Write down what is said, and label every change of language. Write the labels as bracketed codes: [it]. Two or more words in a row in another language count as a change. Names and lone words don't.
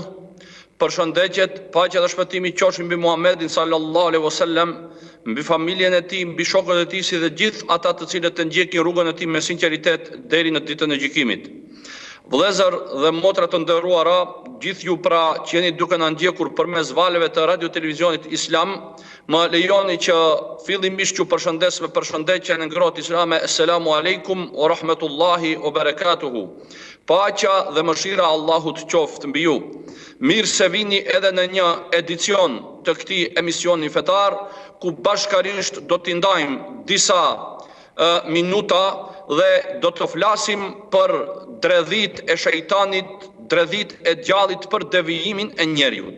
[sq] Përshëndetjet, paqja dhe shpëtimi qofshin mbi Muhammedin [ar] صلى الله عليه وسلم, [sq] mbi familjen e tij, mbi shokët e tij si dhe gjithë ata të cilët e ndjekin rrugën e tij me sinqeritet deri në ditën e gjykimit. Vëllezër dhe motra të nderuara, gjithë ju pra që jeni duke na ndjekur përmes valeve të radio televizionit Islam, më lejoni që fillimisht ju përshëndes me përshëndetjen e ngrohtë islame, [ar] السلام عليكم ورحمة الله وبركاته. [sq] Paqja dhe mëshira e Allahut qoftë mbi ju. Mirë se vini edhe në një edicion të këtij emisioni fetar, ku bashkarisht do t'i ndajmë disa minuta dhe do të flasim për dredhit e shejtanit, dredhit e djallit për devijimin e njeriut.